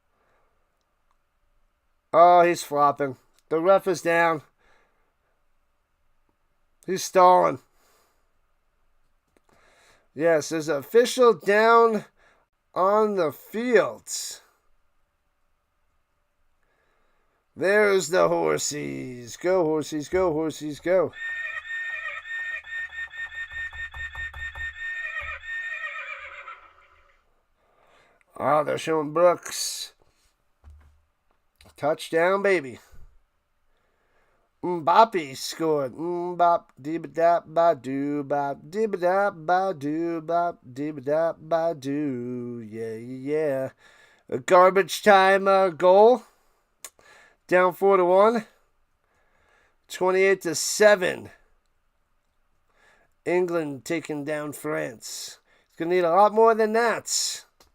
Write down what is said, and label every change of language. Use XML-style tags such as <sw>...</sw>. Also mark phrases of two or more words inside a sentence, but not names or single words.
<en>Oh, he's flopping. The ref is down. He's stalling. Yes, there's an official down on the field. There's the horsies. Go, horsies, go, horsies, go. Oh, they're showing Brooks. Touchdown, baby. Mbappe scored. Mbop, dee-ba-da, ba-doo, bop, dee-ba-da, ba-doo, bop, dee-ba-da, ba-doo. Yeah, yeah. A garbage time goal. Down 4-1. 28-7. England taking down France. It's going to need a lot more than that.</en>